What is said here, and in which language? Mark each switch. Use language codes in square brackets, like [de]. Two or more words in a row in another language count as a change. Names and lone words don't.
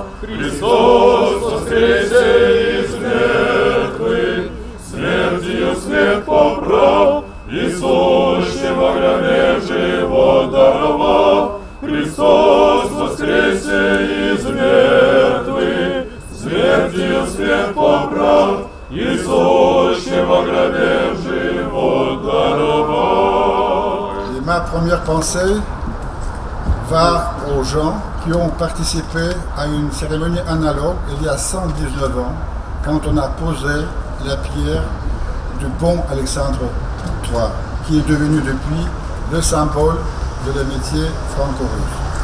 [cu] Христос воскресе из мертвых, смертью смерть поправ, и сущим во гробе живот даровав. Христос воскресе из мертвых, смертью смерть поправ, и сущим во гробе живот даровав. [fr] Ma première pensée va aux gens qui ont participé à une cérémonie analogue il y a 119 ans, quand on a posé la pierre du pont Alexandre III, qui est devenu depuis le symbole de l'amitié franco-russe.